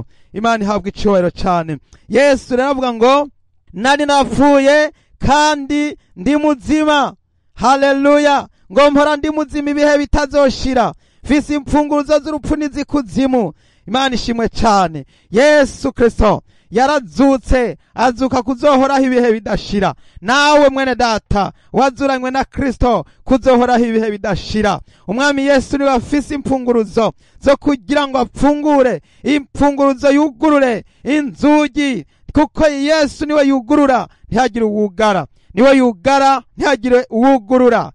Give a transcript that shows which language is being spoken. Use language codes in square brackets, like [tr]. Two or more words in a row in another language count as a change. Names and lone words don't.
[rn] Imana ihabwa icyubahiro cyane. Yesu rero avuga ngo nari napfuye kandi ndi muzima. Haleluya. Ngo mpora ndi muzima ibihe bitazoshira, mfise imfunguruzo z'urupfu n'izikuzimu. Imana ishimwe cyane. Yesu Kristo yarazutse, azuka kuzohoraho ibihe bidashira. Nawe mwene data wazuranywe na Kristo kuzohoraho ibihe bidashira. Umwami Yesu niwe afise imfunguruzo zo kugira ngo apfungure, imfunguruzo yugurure inzugi, kuko Yesu niwe yugurura ntihagire uwugara, niwe yugara ntihagire uwugurura.